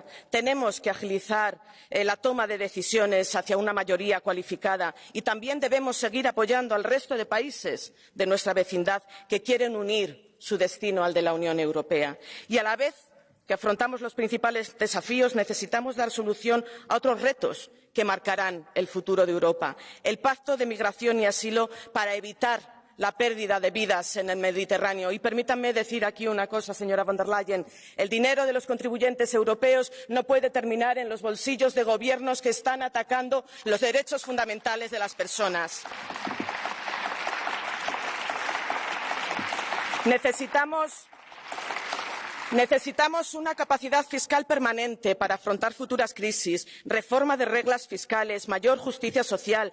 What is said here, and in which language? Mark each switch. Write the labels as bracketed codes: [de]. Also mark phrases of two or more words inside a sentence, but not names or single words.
[es] Tenemos que agilizar la toma de decisiones hacia una mayoría cualificada, y también debemos seguir apoyando al resto de países de nuestra vecindad que quieren unir su destino al de la Unión Europea. Y a la vez que afrontamos los principales desafíos, necesitamos dar solución a otros retos que marcarán el futuro de Europa. El Pacto de Migración y Asilo para evitar la pérdida de vidas en el Mediterráneo. Y permítanme decir aquí una cosa, señora von der Leyen. El dinero de los contribuyentes europeos no puede terminar en los bolsillos de gobiernos que están atacando los derechos fundamentales de las personas. Necesitamos una capacidad fiscal permanente para afrontar futuras crisis, reforma de reglas fiscales, mayor justicia social.